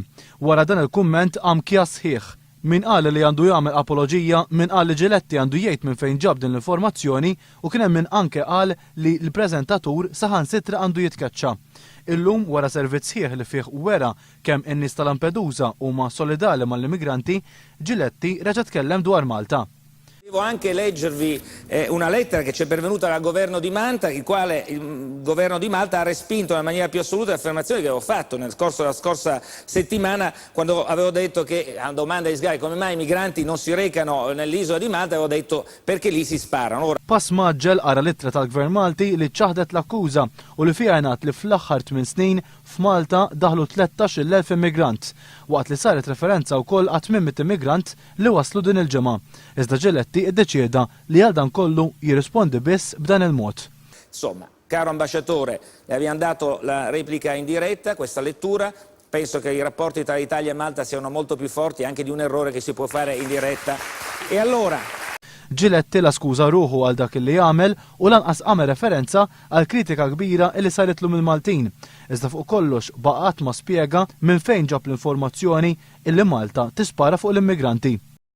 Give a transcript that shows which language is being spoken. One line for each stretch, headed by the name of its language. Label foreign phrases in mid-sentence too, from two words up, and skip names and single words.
Maltese: Wara dan il-kumment għam kjas sħiħ. Min qal li għandu jagħmel apoloġija, min qal li Giletti għandu jgħid minn fejn ġab din l-informazzjoni u kien hemm min anke qal li l-preżentatur saħansitra għandu jitkeċċa. Illum wara servizz sħiħ li fih wera kemm in-nies ta' Lampedusa huma solidali mal-immigranti, Giletti reġa' tkellem dwar Malta.
Italian: Devo anche leggervi una lettera che ci è pervenuta dal governo di Malta, il quale il governo di Malta ha respinto nella maniera più assoluta le affermazioni che avevo fatto nel corso della scorsa settimana, quando avevo detto che a domanda di Sky come mai i migranti non si recano nell'isola di Malta, avevo detto perché lì si sparano.
Maltese: Pass maġġel ara littra tal-Gvern Malti li ċaħdet l-akkuża u li fiha ngħid li fl-aħħar 8 snin f'Malta daħlu 13,000 immigrant, waqt li saret referenza wkoll għat 800 immigrant li waslu din il-ġimgħa. Iżda Giletti iddeċieda li għal dan kollu jirrispondi biss b'dan il-mod.
Italian: Insomma, caro ambasciatore, le abbiamo dato la replica in diretta, questa lettura. Penso che i rapporti tra Italia e Malta siano molto più forti anche di un errore che si può fare in diretta. E allora
Maltese: Giletti la skuża ruħu għal dak li jagħmel u lanqas għamel referenza għal kritika kbira li saritlu mill-Maltin. Iżda fuq kollox baqgħet ma spjega minn fejn ġab l-informazzjoni illi Malta tispara fuq l-immigranti.